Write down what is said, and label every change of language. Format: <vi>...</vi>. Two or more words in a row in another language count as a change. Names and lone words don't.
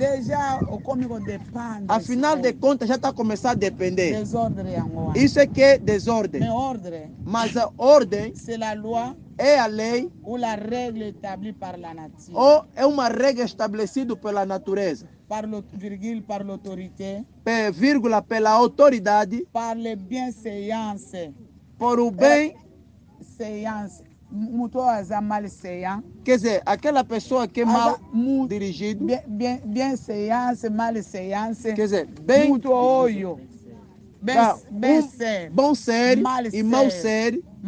<pt>Afinal de contas, já está começando a depender. Isso é que é desordem. Mas a ordem é a lei ou é uma regra estabelecida pela natureza.</pt> <fr>Par l'autorité.</fr> <pt>Vírgula, pela autoridade.</pt> <fr>Par le bienséance.</fr> <pt>Por o bem. Quer dizer, aquela pessoa que é mal dirigido.</pt> <fr>Bienséance, malséance.</fr> <pt>Quer dizer, bem. Bom ser e mau ser.</pt>